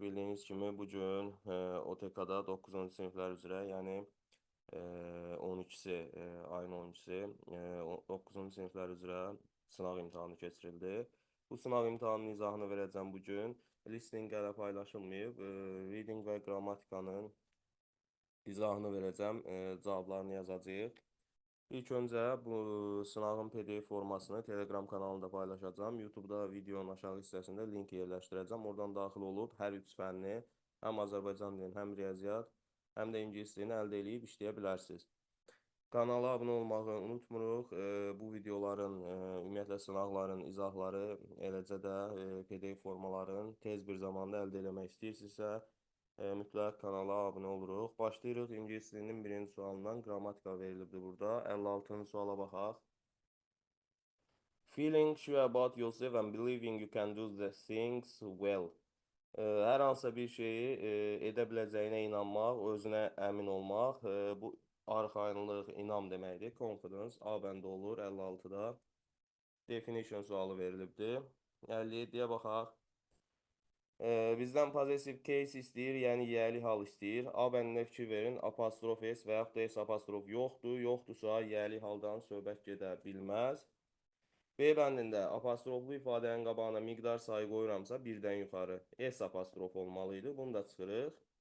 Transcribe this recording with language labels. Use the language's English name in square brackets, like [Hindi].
[Azerbaijani] Bildiyiniz kimi bugün OTK-da 9-cu siniflər üzrə, yəni 12-si, ayın 12-si 9-cu siniflər üzrə sınaq imtahanı keçirildi. Bu sınaq imtahanının izahını verəcəm bugün. Listening hələ paylaşılmayıb. Reading və qrammatikanın izahını verəcəm, cavablarını yazacağıq. İlk öncə bu sınavın PDF formasını Telegram kanalında paylaşacağım. YouTube'da videonun aşağı hissəsində link yerləşdirəcəm. Oradan daxil olub hər üç fənni, həm Azərbaycan dilini, həm riyaziyyat, həm də ingilis dilini əldə edib işləyə bilərsiniz. Kanala abunə olmağı unutmuruq. Bu videoların, ümumiyyətlə sınaqların izahları, eləcə də PDF formaların tez bir zamanda əldə etmək istəyirsinizsə, mütləq kanala abunə oluruq. Başlayırıq ingilis dilinin birinci sualından. Qrammatika verilibdir burada. 56-cı suala baxaq. [English] Feeling sure about yourself and believing you can do the things well. [Azerbaijani] Hər hansısa bir şeyi edə biləcəyinə inanmaq, özünə əmin olmaq, bu arxayınlıq, inam deməkdir. Confidence A bəndə olur 56-da. Definition sualı verilibdir. 57-yə baxaq. Bizdən possessive case istəyir, yəni yəli hal istəyir. A bəndinə fikir verin, apostrof S və yaxud da S apostrof yoxdur. Yoxdursa yəli haldan söhbət gedə bilməz. B bəndində apostroflu ifadənin qabağına miqdar sayı qoyuramsa, birdən yuxarı S apostrof olmalı idi. Bunu da çıxırıq.